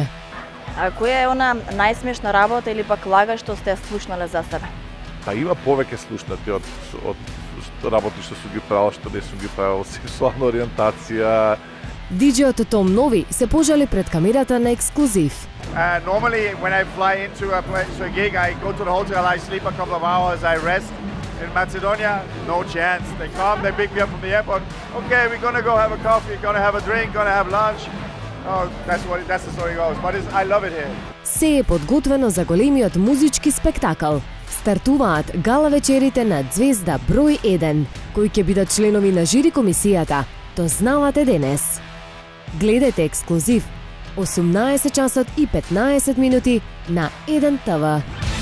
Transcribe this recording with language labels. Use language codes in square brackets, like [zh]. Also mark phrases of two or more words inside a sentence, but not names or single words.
[mk] А која е она најсмешна работа или пак лага што сте слушнале за себе? Па има повеќе слушнати од работи што сум ги правил, што не сум ги правил, сексуална ориентација. Диџејот Том Нови се пожали пред камерата на ексклузив. [en] Normally, when I fly into a gig, I go to the hotel, I sleep a couple of hours, I rest. In Macedonia, no chance. They come, they pick me up from the airport. Okay, we're gonna go have a coffee, gonna have a drink, gonna have lunch. Oh, that's the story goes. But I love it here. [mk] Се е подготвено за големиот музички спектакл. Стартуваат гала вечерите на Звезда број 1, кои ќе бидат членови на жири комисијата. То знавате денес. Гледајте ексклузив 18 часот и 15 минути на 1 ТВ.